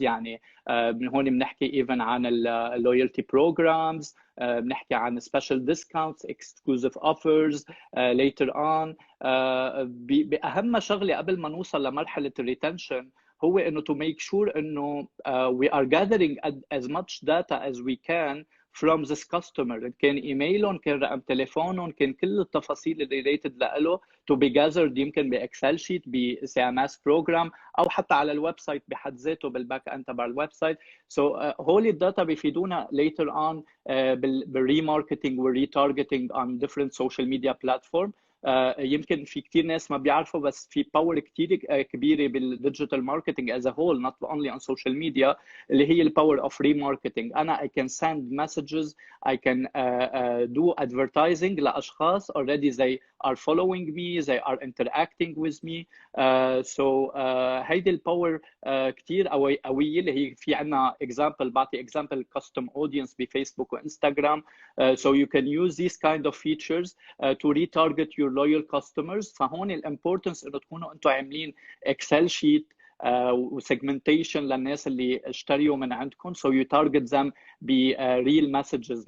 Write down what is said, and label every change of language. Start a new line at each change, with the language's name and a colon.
Arabic: يعني من هون بنحكي
English: even عن loyalty programs,
Arabic: بنحكي عن
English: special discounts, exclusive offers later on.
Arabic: بأهم شغلة قبل ما نوصل لمرحلة الريتنشن هو انه
English: to make sure انه we are gathering as much data as we can from this customer.
Arabic: كان ايميلهم، كان رقم تليفونهم، كان كل التفاصيل اللي related له to be gathered يمكن باكسل شيت، بسي ام اس بروجرام، او حتى على الويب سايت بحد ذاته بالباك اند تبع الويب سايت. سو هول الداتا بيفيدونا
English: later on بالريماركتينج والريتارجتينج on different social media platform.
Arabic: يمكن في كتير ناس ما بيعرفوا بس في باور كتير كبيره بالديجيتال ماركتينج
English: as a whole not only on social media
Arabic: اللي هي الباور اوف ريماركتينج.
English: انا I can send messages, I can do advertising
Arabic: لاشخاص
English: already they are following me, they are interacting with me.
Arabic: So هيدي الباور كتير قويه اللي هي في عنا example، بعطي example custom audience بفيسبوك وانستغرام.
English: So you can use these kind of features to retarget your loyal customers.
Arabic: فهون الامبورتنس انه تكونوا انتم عاملين اكسل شيت وسيجمنتيشن للناس اللي اشتريوا من عندكم
English: so you target them
Arabic: بريل مسجز.